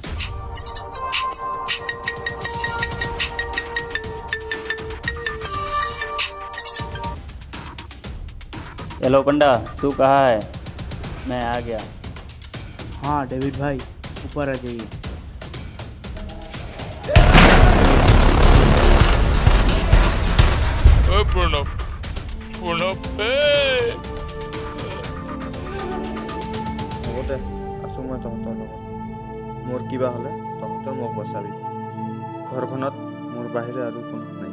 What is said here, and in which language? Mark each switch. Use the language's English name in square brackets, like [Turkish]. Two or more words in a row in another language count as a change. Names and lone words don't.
[Hindi] हेलो पंडा, तू कहाँ है? मैं आ गया। हाँ डेविड भाई, ऊपर आ जाइए। [Assamese] লগতে আছোঁ মই তহঁতৰ লগত। মোৰ কিবা হ'লে তহঁতে মোক বচাবি। ঘৰখনত মোৰ বাহিৰে আৰু কোনো নাই।